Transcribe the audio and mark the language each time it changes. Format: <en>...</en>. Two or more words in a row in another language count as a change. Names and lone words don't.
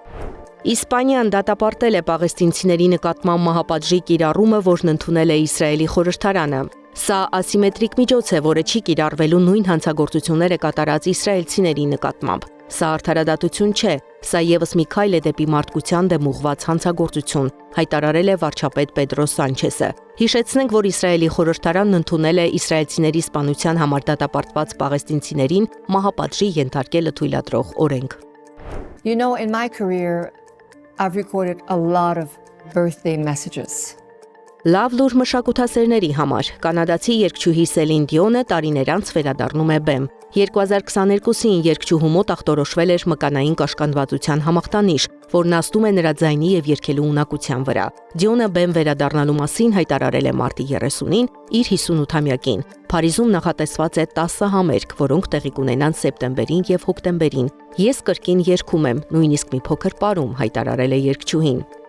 <hy>Իսպանիան դատապարտել է պաղեստինցիների նկատմամբ մահապատժի կիրառումը, որն ընդունել է Իսրայելի խորհրդարանը։ Սա ասիմետրիկ միջոց է, որը չի կիրառվելու նույն հանցագործությունները կատարած իսրայելցիների նկատմամբ։ Սա արդարադատություն չէ, սա եւս մի քայլ է դեպի մարդկության դեմ ուղղված հանցագործություն, հայտարարել է վարչապետ Պեդրո Սանչեսը։ Հիշեցնենք, որ Իսրայելի խորհրդարանն ընդունել է իսրայելցիների սպանության համար դատապարտված պաղեստինցիներին մահապատժի ենթարկելը թույլատրող օրենք։</hy> <en>You know, in my career, I've recorded a lot of birthday messages.</en> <hy>Լավ լուր մշակութասերների համար կանադացի երգչուհի Սելին Դիոնը տարիներ անց վերադառնում է բեմ։ 2022-ին երգչուհու մոտ ախտորոշվել էր մկանային կաշկանդվածության համախտանիշ, որն աստում է նրա ձայնի եւ երգելու ունակության վրա։ Դիոնը բեմ վերադառնալու մասին հայտարարել է մարտի 30-ին իր 58-ամյակին։ Փարիզում նախատեսված է 10 համերգ, որոնք տեղի կունենան սեպտեմբերին եւ հոկտեմբերին։ Ես կրկին երգում եմ, նույնիսկ մի փոքր պարում, հայտարարել է երգչուհին։</hy>